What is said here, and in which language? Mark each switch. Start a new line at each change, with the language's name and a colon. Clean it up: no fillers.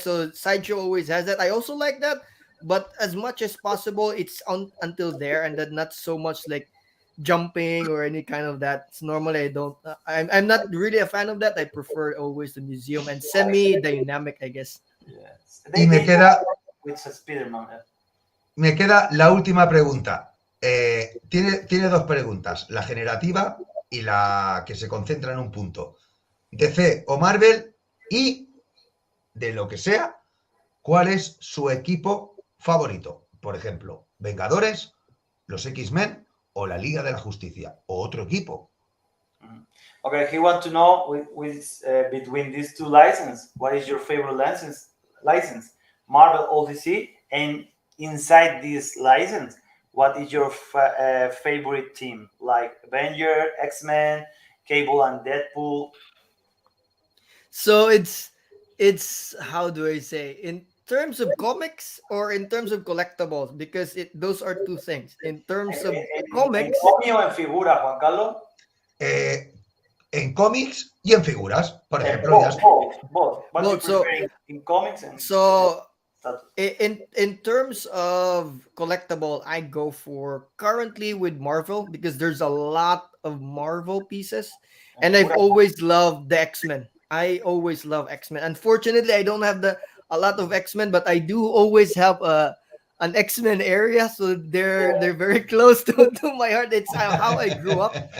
English: So Sideshow always has that. I also like that. But as much as possible, it's on until there, and that not so much like jumping or any kind of that. It's normally I don't. I'm not really a fan of that. I prefer always the museum and semi-dynamic, I guess. Yes.
Spanish: Y me queda
English: Spider-Man.
Spanish: Me queda la última pregunta. Tiene dos preguntas, la generativa y la que se concentra en un punto. DC o Marvel, y de lo que sea, ¿cuál es su equipo favorito? Por ejemplo, Vengadores, los X-Men o la Liga de la Justicia, o otro equipo.
English: Okay, he wants to know with between these two licenses, what is your favorite license? Marvel or DC? And inside this license, what is your favorite team? Like Avenger, X-Men, Cable, and Deadpool? So it's how do I say, in terms of comics or in terms of collectibles, because those are two things. In terms of comics,
Spanish: ¿En cómic o en figura, Juan Carlos? En cómics y en figuras, por ejemplo.
English: Both. What do you prefer in comics and so in terms of collectible, I go for currently with Marvel, because there's a lot of Marvel pieces, and I've always loved the X-Men. I always love X-Men. Unfortunately, I don't have a lot of X-Men, but I do always have an X-Men area, so they're very close to my heart. It's how I grew up.